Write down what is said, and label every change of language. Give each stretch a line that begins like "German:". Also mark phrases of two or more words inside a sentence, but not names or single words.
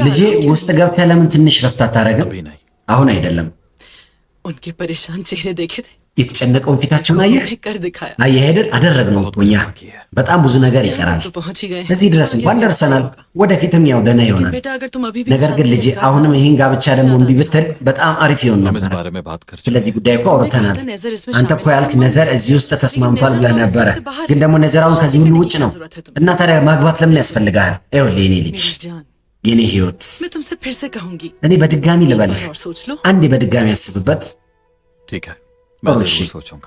Amharic: ልጄ
Hindi: आराम कीजिए।
Amharic: ውስጥ ገብተህ ለምን ትንሽ ረፍት አታረግም?
Hindi: अभी नहीं।
Amharic: አሁን አይደለም።
Hindi: उनके परेशान चेहरे देखे थे
Amharic: የተጨነቀውን ፊታቸውን አየህ
Hindi: कर दिखाया
Amharic: አየህ አይደል አደረግነው
Hindi: बहुत
Amharic: እኮ እኛ
Hindi: कुछ किया है।
Amharic: በጣም ብዙ ነገር ይቀራል
Hindi: तो पहुंच ही गए
Amharic: እዚህ ድረስ እንኳን ደርሰናል ወደፊትም ያው ደህና
Hindi: लेकिन
Amharic: ይሆናል
Hindi: बेटा अगर तुम अभी भी
Amharic: ነገር ግን ልጄ አሁንም ይህን ጋብቻ ደግሞ እምቢ ብትል በጣም አሪፍ ይሆን
Hindi: हम इस
Amharic: ነበር
Hindi: बारे में बात कर चुके
Amharic: ስለዚህ ጉዳይ እኮ አውርተናል አንተ እኮ ያልክ ነዘር እዚህ ውስጥ ተስማምቷል ብለህ ነበረ ግን ደግሞ ነዘራውን ከዚህ ሁሉ ውጭ ነው እና ታዲያ ማግባት ለምን ያስፈልጋል ይኸውልህ የኔ ልጅ
Hindi: मेरी जान
Amharic: የኔ ህይወት
Hindi: मैं तुमसे फिर से कहूंगी
Amharic: እኔ በድጋሚ ልበልህ
Hindi: और सोच लो
Amharic: አንዴ በድጋሚ አስብበት
Hindi: ठीक है मैं
Amharic: እሺ
Hindi: जरूर सोचूंगा